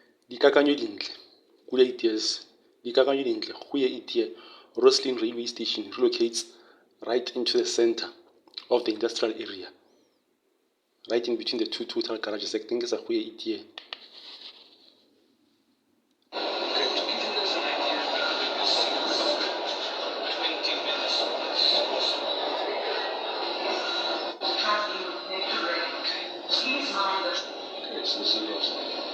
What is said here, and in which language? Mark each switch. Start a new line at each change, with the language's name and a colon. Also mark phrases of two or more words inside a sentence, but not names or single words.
Tswana: Dikakanyo dintle,
English: good ideas.
Tswana: Dikakanyo dintle, go ye idea.
English: Rosslyn railway station relocates right into the center of the industrial area, right in between the two total garages. I think it's a good idea. So this is Rosslyn.